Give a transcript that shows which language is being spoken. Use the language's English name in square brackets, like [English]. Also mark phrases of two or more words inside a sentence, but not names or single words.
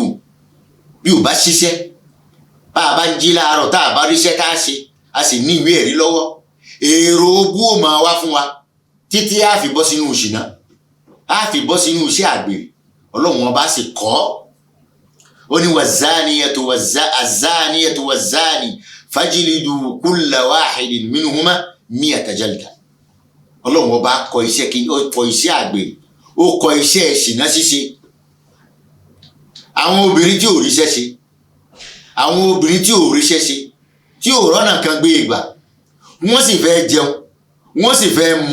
[Yoruba] Bí ò bá ṣiṣẹ́, bá a bá ń jí láàárọ̀ tá a bá ríṣẹ́ ká ṣe, a sì ní ìwé ẹ̀rí lọ́wọ́, èrò ogún ò máa wá fún wa títí a fi bọ́ sínú ìṣìnà, a fi bọ́ sínú iṣẹ́ àgbèrè. Ọlọ́run ọba sì kọ́ ó ní [Arabic] الزانية والزاني فاجلدوا كل واحد منهما مائة جلدة. [Yoruba] Ọlọ́run ọba kọ iṣẹ́ àgbèrè, ó kọ iṣẹ́ ìṣìnà ṣíṣe. Àwọn obìnrin tí ò ríṣẹ́ ṣe, àwọn obìnrin tí ò ríṣẹ́ ṣe, tí ò rọ́nà kan gbé ìgbà, wọ́n sì fẹ́ jẹun, wọ́n sì fẹ́ mu.